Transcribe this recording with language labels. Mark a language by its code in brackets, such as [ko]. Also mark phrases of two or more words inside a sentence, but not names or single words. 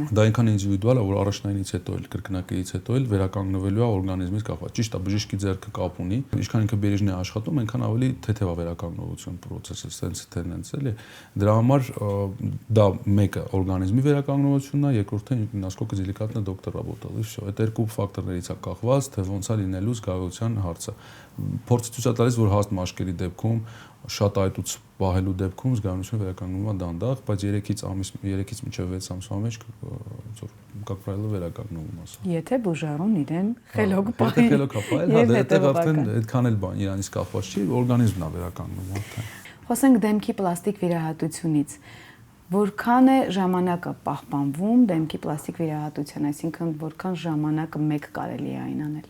[hy] Դա այնքան ինդիվիդուալ է, որ առաջնայինից հետո էլ կրկնակից հետո էլ վերականգնվելու է օրգանիզմից կախված։ Ճիշտ է, բժիշկի ձեռքը կապ ունի, ինչքան ինքը բերիժն է աշխատում, այնքան ավելի թեթև է վերականգնողություն process-ը, [en] sense tendency [hy] էլի։ Դրա համար դա մեկը օրգանիզմի վերականգնողությունն է, երկրորդը [ru] насколько деликатно доктор работал, и всё։ [hy] Այդ երկու ֆակտորներից է կախված, թե ոնց է լինելու զգայունության հարցը։ Փորձը ցույց է տալիս, որ հաստ մաշկերի դեպքում շատ այտուց պահելու դեպքում զգայունությունը վերականգնվում է դանդաղ, բայց 3-ից մինչև 6 ամսվա մեջ [ru] как правило [hy] վերականգնվում ասա։ Եթե բուժարուն իրեն խելոք պահի։ Եթե խելոք ապահել, հա, դեռ արդեն այդքան էլ բան իրանից կախված չի, օրգանիզմն է վերականգնում արդեն։ Խոսենք դեմքի պլաստիկ վիրահատությունից։ Որքան է ժամանակը պահպանվում դեմքի պլաստիկ վիրահատության, այսինքն որքան ժամանակը մեկ կարելի է այն անել։